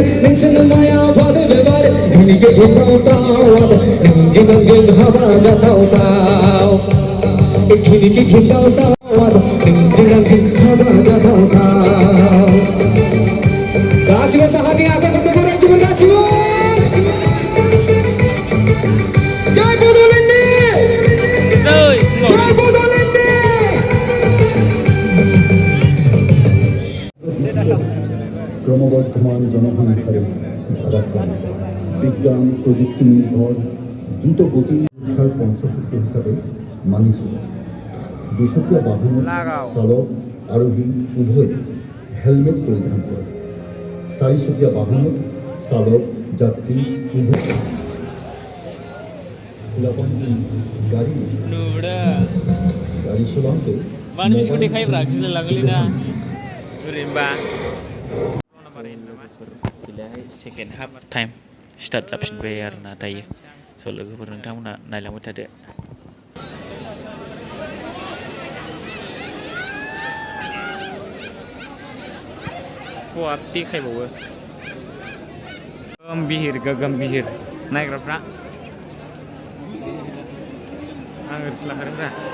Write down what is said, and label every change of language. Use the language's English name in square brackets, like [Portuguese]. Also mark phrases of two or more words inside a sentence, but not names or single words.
[Bodo] नोंसोरनो माया गयबेबारि दिनैके गिथावथाव नोंजों हाबा जाथावथाव दिनैके गिथावथाव नोंजों हाबा जाथावथाव गासिबो साखाथि आखाइ खन्थाइफोर रायजोफोर गासिबो जय बड'लेण्डनि जय बड'लेण्डनि [Assamese] ক্রমবর্ধমান জনসংখ্যার ভারাক্রান্ত বিজ্ঞান প্রযুক্তি নির্ভর দ্রুত গতি শিক্ষার পঞ্চসূত্র হিসাবে মানি চলে দুচকীয়া বাহনৰ চালক আৰোহী উভয়ে হেলমেট পৰিধান কৰে চাৰিচকীয়া বাহনৰ চালক যাত্ৰী উভয় [Hindi] गाड़ी चलाते [English] second half time start [Bodo] जाफिनबाय आरोना दायो स' लोगोफोर नोंथांमोना नायलांबाय थादो देखायबावो गम्भीर नायग्राफ्रा आं ओरैसो लाखादोंब्रा